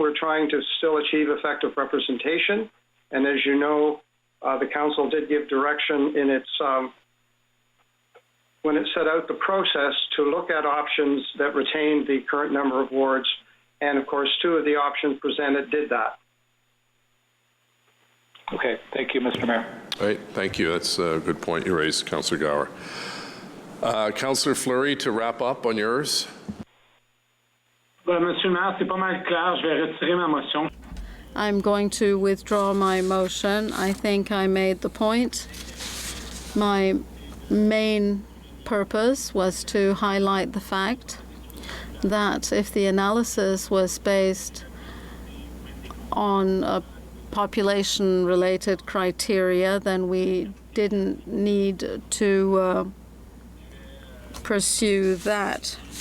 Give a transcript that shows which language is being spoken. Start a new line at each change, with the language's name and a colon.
English: We're trying to still achieve effective representation. And as you know, the council did give direction in its, when it set out the process to look at options that retained the current number of wards. And of course, 2 of the options presented did that. Okay, thank you, Mr. Mayor. All right, thank you. That's a good point you raised, Councillor Gower. Councillor Fleury, to wrap up on yours.
French: Monsieur le Maire, c'est pas mal clair. Je vais retirer ma motion.
English: I'm going to withdraw my motion. I think I made the point. My main purpose was to highlight the fact that if the analysis was based on a population-related criteria, then we didn't need to pursue that.